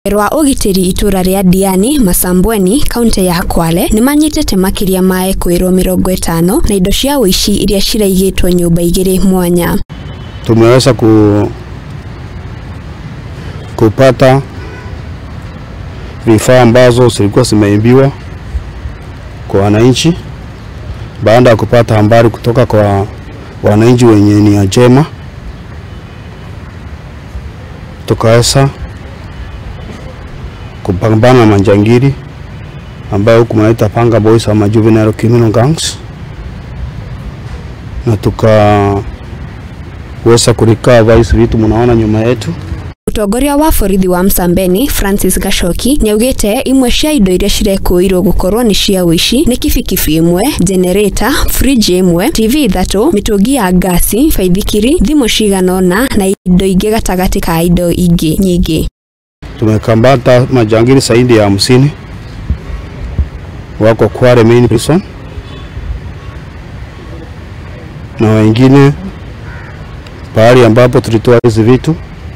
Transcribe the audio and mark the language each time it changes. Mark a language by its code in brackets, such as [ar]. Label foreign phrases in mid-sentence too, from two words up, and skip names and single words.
[ki] Rwa ugitiri itura ria Diani Masambweni kaunti ya Kwale nimanyitete makiria mae kwiro 50 na indo cia uici iria ciraigitwo nyumba igiri mwanya. [sw] Tumeweza kupata vifaa ambazo zilikuwa zimeibiwa kwa wananchi baada ya kupata habari kutoka kwa wananchi wenye nia njema. Tukaweza kupambana na majangili ambao huku wanaita Panga Boys ama [en] Juvenile Criminal Gangs, [sw] na tukaweza kurecover hizo vitu mnaona nyuma yetu. [ki] Mutongoria wa borithi wa Msambweni Francis Gashoki nyaugite imwe cia indo iria cirekuirwo gukorwo ni cia uici ni kibikibi imwe, generator, fridge imwe, TV 3, mitungi ya gasi, baithikiri, thimu ciganona na indo ingi gatagati ka indo ingi nyingi. [sw] Tumekambata majangili zaidi ya 50 wako Kwale main prison na wengine pahali ambapo tulitoa hizi vitu